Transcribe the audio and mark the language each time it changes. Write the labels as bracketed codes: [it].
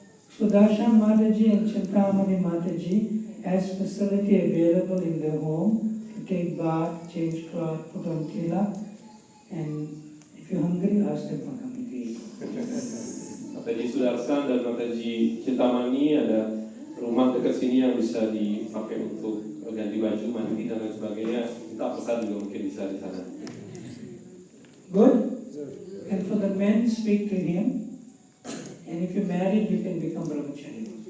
[en] Sudarshan Mataji and Chintamani Mataji has facility available in their home to take bath, change clothes, put on tilak, and if you're hungry, ask them for something to eat. [id] Mataji Sudarsan dan Mataji Cintamani ada rumah dekat sini yang bisa dipakai untuk ganti baju, mandi dan lain sebagainya. Kita pesan juga mungkin bisa di sana. [en] Good? And for the men, speak to him. And if you're married, you can become brahmachari.